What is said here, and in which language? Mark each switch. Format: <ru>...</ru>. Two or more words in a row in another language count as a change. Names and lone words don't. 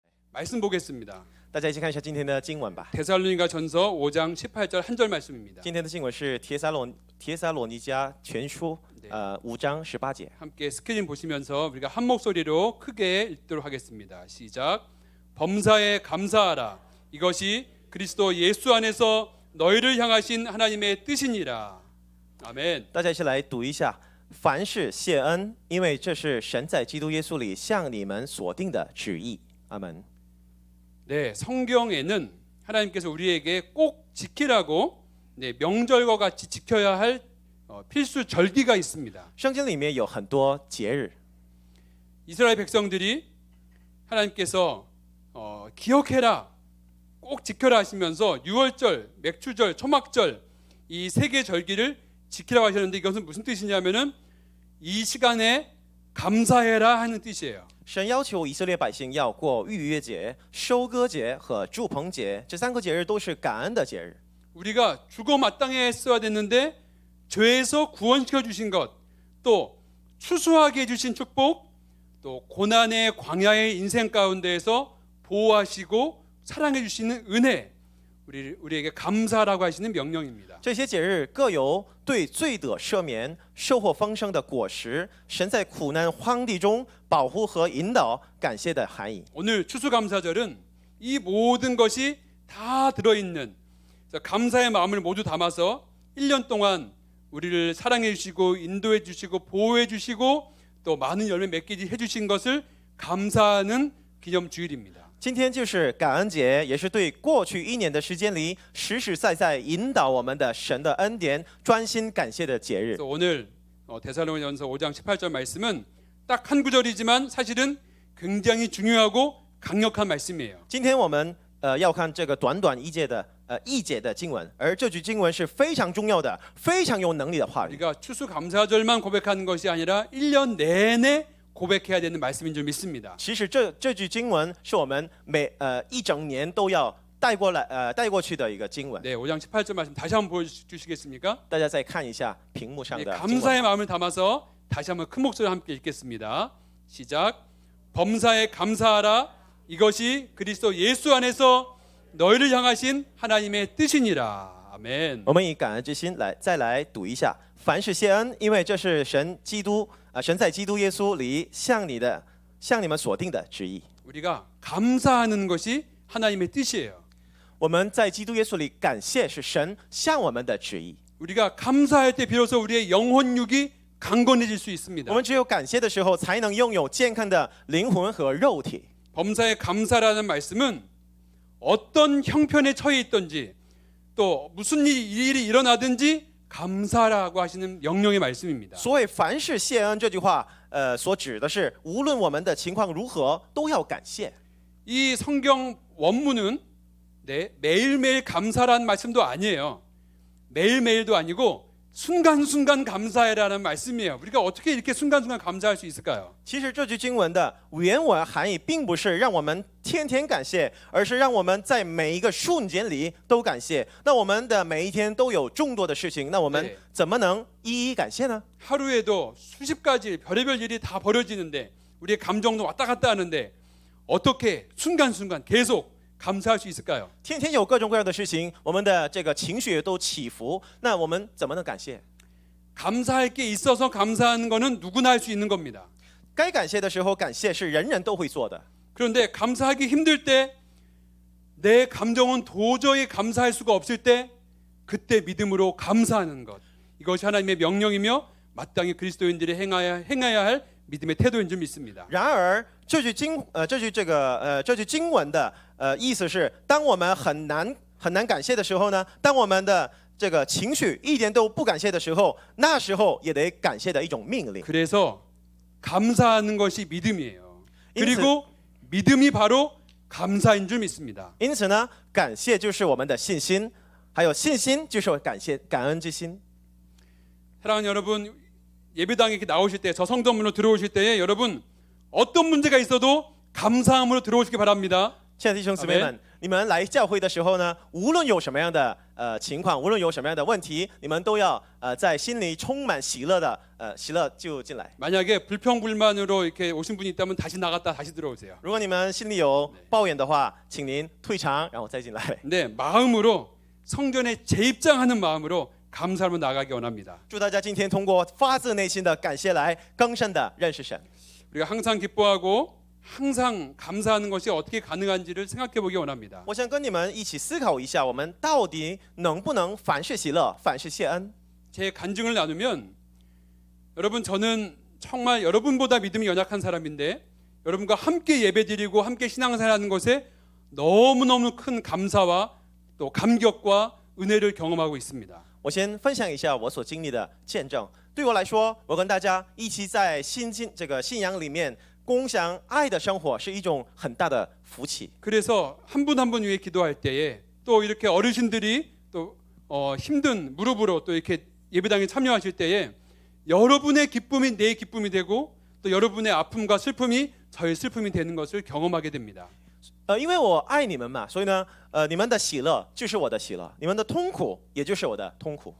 <ko>말씀 보겠습니다.</ko> <zh>大家一起看一下今天的经文吧。</zh> <ko>데살로니가전서 5장 18절 한 절 말씀입니다.</ko> <zh>今天的经文是帖撒罗尼迦全书5章18节。</zh> <ko>함께 스크린 보시면서 우리가 한 목소리로 크게 읽도록 하겠습니다. 시작. 범사에 감사하라. 이것이 그리스도 예수 안에서 너희를 향하신 하나님의 뜻이니라. 아멘.</ko> <zh>大家一起来读一下。凡事谢恩，因为这是神在基督耶稣里向你们所定的旨意。阿门。</zh> <ko>네, 성경에는 하나님께서 우리에게 꼭 지키라고 명절과 같이 지켜야 할 필수 절기가 있습니다.</ko> <zh>圣经里面有很多节日，</zh> <ko>이스라엘 백성들이 하나님께서 기억해라, 꼭 지켜라 하시면서 유월절, 맥추절, 초막절 이 세 개 절기를 지키라고 하셨는데 이것은 무슨 뜻이냐면은 이 시간에 감사해라 하는 뜻이에요.</ko> <zh>神要求以色列百姓要过逾越节、收割节和祝棚节，这三个节日都是感恩的节日。</zh> <ko>우리가 죽어 마땅했어야 됐는데 죄에서 구원시켜 주신 것, 또 추수하게 해주신 축복, 또 고난의 광야의 인생 가운데에서 보호하시고 사랑해 주시는 은혜, 우리에게 감사라고 하시는 명령입니다.</ko> <zh>这些节日各有对罪的赦免、收获丰盛的果实，神在苦难荒地中保护和引导感谢的含义。</zh> <ko>오늘 추수감사절은 이 모든 것이 다 들어있는 감사의 마음을 모두 담아서 1년 동안 우리를 사랑해 주시고 인도해 주시고 보호해 주시고 또 많은 열매 맺게 해주신 것을 감사하는 기념주일입니다.</ko> <zh>今天就是感恩节，也是对过去1年的时间里实实在在引导我们的神的恩典专心感谢的节日。</zh> <ko>그래서 오늘 데살로니가전서 5장 18절 말씀은 딱 한 구절이지만 사실은 굉장히 중요하고 강력한 말씀이에요.</ko> <zh>今天我们要看这个短短一节的经文，而这句经文是非常重要的、非常有能力的话语。</zh> <ko>우리가 추수감사절만 고백하는 것이 아니라 1년 내내 고백해야 되는 말씀인 줄 믿습니다.</ko> <zh>其实这句经文是我们一整年都要带过去的一个经文。</zh> <ko>네, 5장 18절 말씀 다시 한번 보여주시겠습니까?</ko> <zh>大家再看一下屏幕上</zh> <ko>네,</ko> <zh>的经文。</zh> <ko>감사의 마음을 담아서 다시 한번 큰 목소리로 함께 읽겠습니다. 시작. 범사에 감사하라. 이것이 그리스도 예수 안에서 너희를 향하신 하나님의 뜻이니라. 아멘.</ko> <zh>我们以感恩之心再来读一下。凡事谢恩，因为这是神在基督耶稣里向你们所定的旨意。</zh> <ko>우리가 감사하는 것이 하나님의 뜻이에요.</ko> <zh>我们在基督耶稣里感谢是神向我们的旨意。</zh> <ko>우리가 감사할 때 비로소 우리의 영혼 육이 강건해질 수 있습니다.</ko> <zh>我们只有感谢的时候，才能拥有健康的灵魂和肉体。</zh> <ko>범사에 감사라는 말씀은 어떤 형편에 처해 있든지 또 무슨 일이 일어나든지 감사라고 하시는 명령의 말씀입니다.</ko> <zh>所以凡事谢恩这句话，所指的是无论我们的情况如何，都要感谢。</zh> <ko>이 성경 원문은 매일매일 감사라는 말씀도 아니에요. 매일매일도 아니고 순간순간 감사해라는 말씀이에요. 우리가 어떻게 이렇게 순간순간 감사할 수 있을까요?</ko> <zh>其实这句经文的原文含义并不是让我们天天感谢，而是让我们在每一个瞬间里都感谢。那我们的每一天都有众多的事情，那我们怎么能一一感谢呢？</zh> <ko>하루에도 수십 가지 별의별 일이 다 벌어지는데 우리의 감정도 왔다 갔다 하는데 어떻게 순간순간 계속 감사할 수 있을까요?</ko> <zh>天天有各种各样的事情，我们的这个情绪也都起伏，那我们怎么能感谢？</zh> <ko>감사할 게 있어서 감사하는 거는 누구나 할 수 있는 겁니다.</ko> <zh>该感谢的时候感谢是人人都会做的。</zh> <ko>그런데 감사하기 힘들 때 내 감정은 도저히 감사할 수가 없을 때 그때 믿음으로 감사하는 것, 이것이 하나님의 명령이며 마땅히 그리스도인들이 행해야 할 믿음의 태도인 줄 믿습니다.</ko> <zh>然而这句经文的意思是，当我们很难感谢的时候呢，当我们的这个情绪一点都不感谢的时候，那时候也得感谢的一种命令。</zh> <ko>그래서 감사하는 것이 믿음이에요. 인스- 그리고 믿음이 바로 감사인 줄 믿습니다.</ko> <zh>因此呢，感谢就是我们的信心，还有信心就是感恩之心。</zh> <ko>사랑하는 여러분, 예배당에 이렇게 나오실 때, 저 성전문으로 들어오실 때에 여러분 어떤 문제가 있어도 감사함으로 들어오시기 바랍니다.</ko> <zh>亲爱的弟兄姊妹们， 你们来教会的时候呢，无论有什么样的情况，无论有什么样的问题，你们都要在心里充满喜乐的喜乐就进来。</zh> <ko>만약에 불평불만으로 이렇게 오신 분이 있다면 다시 나갔다 다시 들어오세요.</ko> <zh>如果你们心里有抱怨的话，请您退场，然后再进来。</zh> <ko>네, 마음으로 성전에 재입장하는 마음으로 감사하며 나가기 원합니다.</ko> <zh>祝大家今天通过发自内心的感谢来更深的认识神。</zh> <ko>우리가 항상 기뻐하고 항상 감사하는 것이 어떻게 가능한지를 생각해 보기 원합니다.</ko> <zh>我想跟你们一起思考一下，我们到底能不能凡事喜乐，凡事谢恩？</zh> <ko>제 간증을 나누면 여러분 저는 정말 여러분보다 믿음이 연약한 사람인데 여러분과 함께 예배드리고 함께 신앙생활하는 것에 너무너무 큰 감사와 또 감격과 은혜를 경험하고 있습니다.</ko> <zh>我先分享一下我所经历的见证。对我来说，我跟大家一起在信仰里面共享爱的生活，是一种很大的福气。</zh> <ko>그래서 한 분 한 분 위해 기도할 때에 또 이렇게 어르신들이 또 힘든 무릎으로 또 이렇게 예배당에 참여하실 때에 여러분의 기쁨이 내 기쁨이 되고 또 여러분의 아픔과 슬픔이 저의 슬픔이 되는 것을 경험하게 됩니다.</ko> <zh>因为我爱你们嘛，所以呢，你们的喜乐就是我的喜乐，你们的痛苦也就是我的痛苦。</zh>